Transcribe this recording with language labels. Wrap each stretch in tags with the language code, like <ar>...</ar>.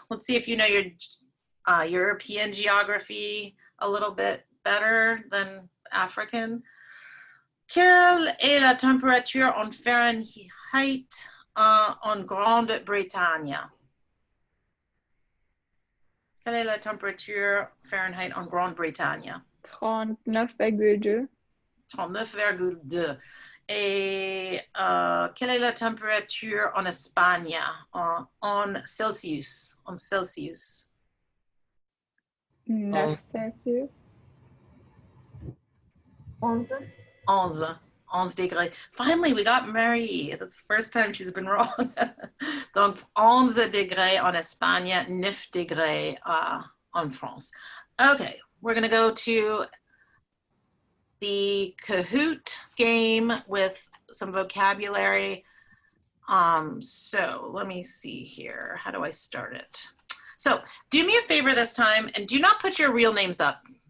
<en>Let's see if you know your European geography a little bit better than African.</en> <fr>Quelle est la température en Fahrenheit en Grande-Bretagne? Quelle est la température Fahrenheit en Grande-Bretagne? 39,2. 39,2. Et quelle est la température en Espagne, en Celsius? En Celsius. 9 Celsius. 11. 11 degrés.</fr> <en>Finally, we got Marie. That's the first time she's been wrong.</en> <fr>Donc, 11 degrés en Espagne, 9 degrés en France.</fr> <en>Okay, we're going to go to the Kahoot game with some vocabulary. So let me see here. How do I start it? So do me a favor this time and do not put your real names up.</en>